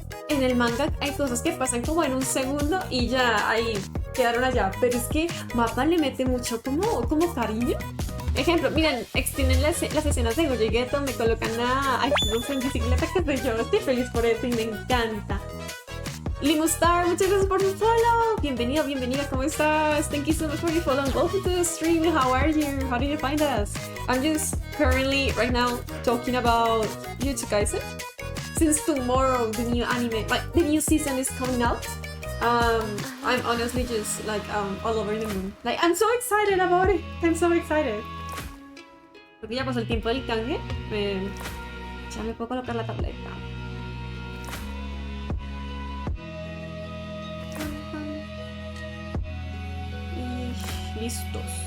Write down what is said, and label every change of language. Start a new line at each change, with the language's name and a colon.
Spanish: En el manga hay cosas que pasan como en un segundo y ya ahí quedaron allá, pero es que mapa le mete mucho como cariño. Ejemplo, miren, extienden las escenas de Gojo y Geto, me colocan a Iceberg en bicicleta, que sé yo, estoy feliz por eso y me encanta. Limustar, muchas gracias por tu follow. Bienvenido, bienvenida, ¿cómo estás?
English: Thank you so much for your follow and welcome to the stream. How are you? How did you find us? I'm just currently, right now, talking about Jujutsu Kaisen. Since tomorrow, the new anime, like, the new season is coming out. I'm honestly just, like, all over the moon. Like, I'm so excited about it. I'm so excited.
Spanish: Porque ya pasó el tiempo del canje. Ya me puedo colocar la tableta. Y listos.